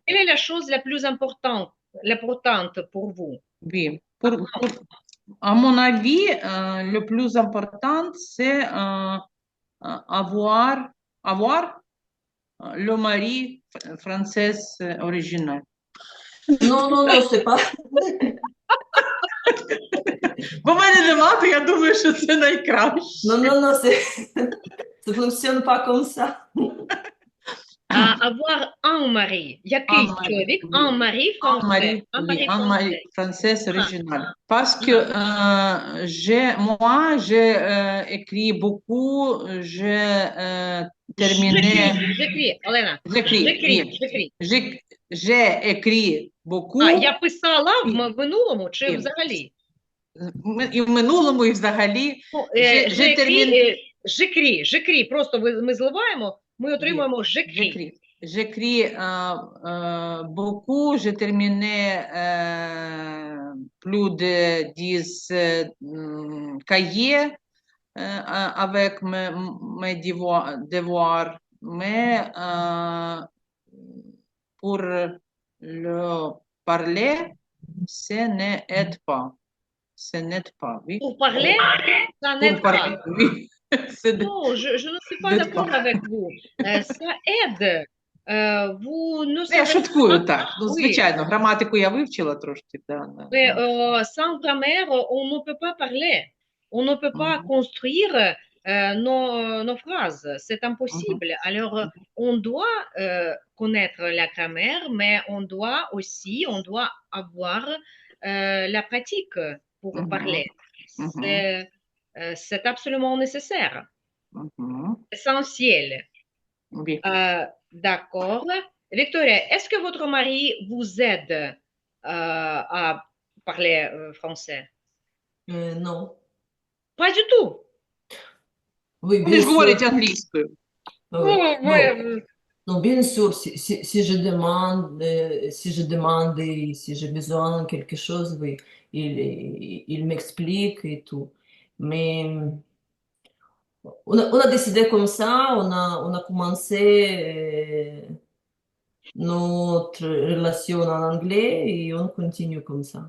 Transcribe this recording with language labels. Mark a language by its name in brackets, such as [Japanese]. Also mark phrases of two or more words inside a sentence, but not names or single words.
[French] quelle est la chose l'importante pour vous? Oui. À mon avis, le plus important, c'est avoir le mari français original. Non, non, non, c'est pas. [Ukrainian] Бо в мене нема, то я думаю, що це [French] Non, [Ukrainian] найкраще. [French] non, non, ça fonctionne pas comme ça. Avoir un mari. Який Anne-Marie, [Ukrainian] чоловік? Un [French] oui. mari français. Anne-Marie, Un oui, mari Anne-Marie français. française Ah, originale. Parce que ah. j'ai écrit beaucoup, j'ai terminé, J'écris, Олена. j'écris, oui, J'écris. j'ai écrit А, beaucoup, [Ukrainian] я писала в і, минулому чи і, взагалі? і в минулому, і взагалі, Ну, [French] j'ai terminé, j'écris. [Ukrainian] Просто ми зливаємо, ми [French] oui, [Ukrainian] отримуємо j'écris. [French] j'écris beaucoup, j'ai terminé plus de 10 cahiers avec mes devoirs, mais pour le parler, ce n'est pas. Ce n'est pas, oui. Pour parler, ça Pour n'aide pas. parler, oui. Ce Non, je ne suis pas n'est pas. d'accord avec vous. Ça aide. Vous ne [Ukrainian] Ну, я [French] savez [Ukrainian] шуткую [French] pas. [Ukrainian] так. Ну, [French] Oui, [Ukrainian] звичайно, граматику я вивчила трошки, да, да, [French] mais [Ukrainian] да. [French] sans grammaire, on ne peut pas parler. On ne peut pas Мгм, construire nos phrases. C'est мгм, impossible. Alors, on doit connaître la grammaire, mais on doit avoir la pratique pour мгм, parler. мгм, C'est absolument nécessaire, мгм. essentiel. Oui. D'accord. Victoria, est-ce que votre mari vous aide à parler français? Non. Pas du tout. Oui, [Ukrainian] Вони [French] bien [Ukrainian] ж говорять [French] sûr. [Ukrainian] англійською. [French] Oui. Non, Ouais, non, bien sûr, si je demande et si j'ai besoin de quelque chose, oui, il m'explique et tout. Mais on a décidé comme ça, on a commencé notre relation en anglais et on continue comme ça.